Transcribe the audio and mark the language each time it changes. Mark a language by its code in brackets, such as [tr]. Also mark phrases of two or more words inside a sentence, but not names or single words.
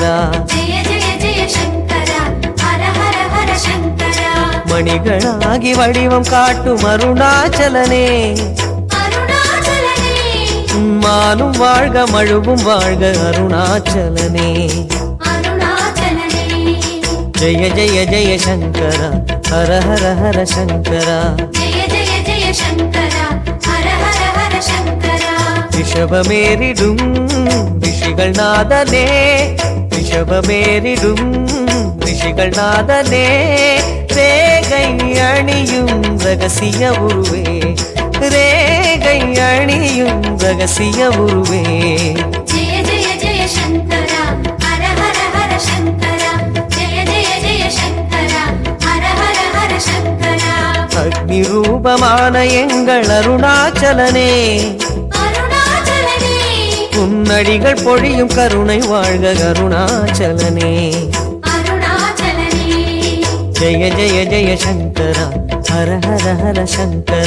[sa] जय जय जय शंकर हर हर हर शंकर [ta] மணிகளாகி வடிவம் காட்டும் அருணாச்சலனே अरुणाचलने மானும் வாழ்க மழுவும் வாழ்க அருணாச்சலனே अरुणाचलने [sa] जय जय जय शंकर हर हर हर शंकर जय जय जय शंकर हर हर हर शंकर [ta] ரிஷபமேறிடும் ரிஷிகள் நாதனே ரிஷபமேறிடும் ரிஷிகள் நாதனே ரேகை அணியும் ரகசிய உருவே ரேகை அணியும் ரகசிய உருவே [sa] जय जय जय शंकर हर हर हर शंकर जय जय जय शंकर हर हर हर शंकर [ta] அக்னி ரூபமான எங்கள் அருணாச்சலனே अरुणाचलने உன்னடிகள் பொழியும் கருணை வாழ்க அருணாச்சலனே अरुणाचलने [sa] जय जय जय शंकर हर हर हर शंकर